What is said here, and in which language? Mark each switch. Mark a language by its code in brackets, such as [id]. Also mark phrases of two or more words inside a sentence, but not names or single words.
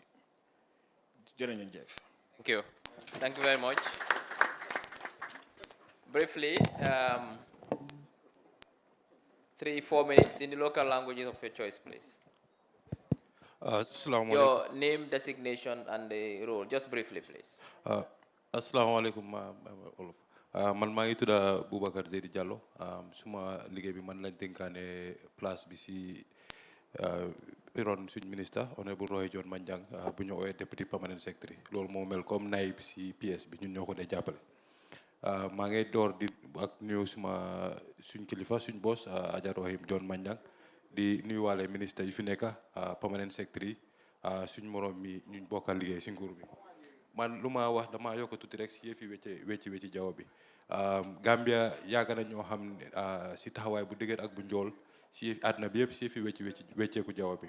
[en] Thank you. Thank you very much. Briefly, 3-4 minutes in the local languages of your choice, please. Your name, designation, and the role. Just briefly, please. [ar] Assalamu alaikum. [wo] Man maa ngi tudda Boubacar Zeydi Diallo. Suma liggéey bi man lañ dénkaane place bi si ron suñ [fr] ministre honorable [wo] Roy John Manjang bu ñu ooyee [en] deputy permanent secretary. [wo] Loolu moo mel comme naib si PS bi ñun ñoo ko dee jàppale. maa ngi door di ak nuyu suma suñ kilifa suñ boss Adja Rohim John Manjang di nuyuwaale ministre yu fi nekk [en] permanent secretary [wo] suñ morom mi ñu bokkal liggéey si nguur bi. Man lu ma wax dama yokk tuuti rek si yëfi wecci jaww bi Gambia yàgg na ñoo xam si taxawaay bu dëgër ak bu njool si àdduna bi yëpp si yëfi wecceeku jaww bi.